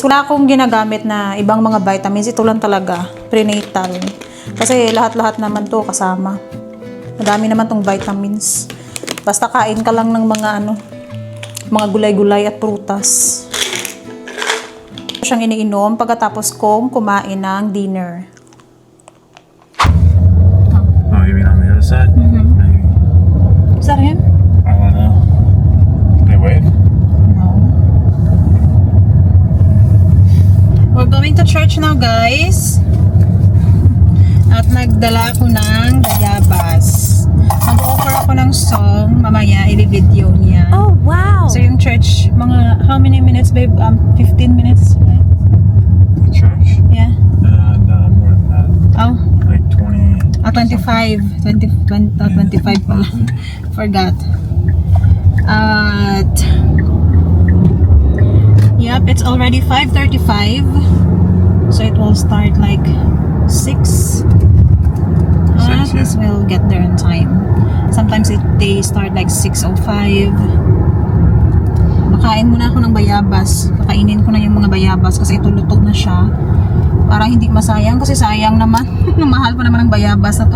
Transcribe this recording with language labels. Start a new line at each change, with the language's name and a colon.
Filipino: Wala akong ginagamit na ibang mga vitamins. Ito lang talaga, prenatal. Kasi lahat-lahat naman to kasama. Madami naman tong vitamins. Basta kain ka lang ng mga mga gulay-gulay at prutas. Ito siyang iniinom pagkatapos kong kumain ng dinner.
English: Oh, you mean on the other side? Maybe. Is that him? I don't know. Did they wave? No. We're going to church now, guys.
Filipino: At nagdala ako ng bayabas. Mag-offer ako ng song. Mamaya, i-video niya.
English: Oh, wow. So yung church, mga, how many minutes, babe? 15 minutes, right? The church? Yeah. No, more than that. Oh, Like 20. 25. 25 pala. Forgot. At, yep, it's already 5:35. So it will start like 6. At yeah. least we'll get there in time. Sometimes they start like 6:05.
Filipino: Makain muna ako ng bayabas. Kakainin ko na yung mga bayabas kasi ito lutog na siya. Para hindi masayang kasi sayang naman. Mahal pa naman ng bayabas na to.